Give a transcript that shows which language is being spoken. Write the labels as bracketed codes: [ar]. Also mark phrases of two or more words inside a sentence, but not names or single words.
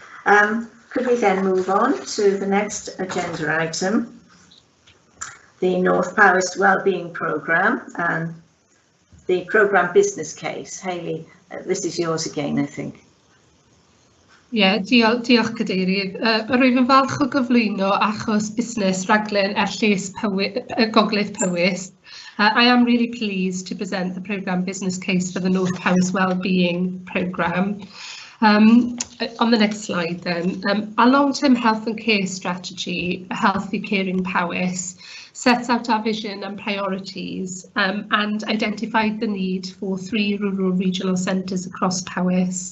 [en] Could we then move on to the next agenda item, the North Powys Wellbeing Programme and the programme business case. Hayley, this is yours again, I think. [cy] Diolch Cadeirydd. Rwyf yn falch o gyflwyno achos busnes raglen Llys Gogledd Powys. [en] I am really pleased to present the programme business case for the North Powys Wellbeing Programme. On the next slide then, our long-term health and care strategy, A Healthy Caring Powys, sets out our vision and priorities and identified the need for 3 rural regional centres across Powys.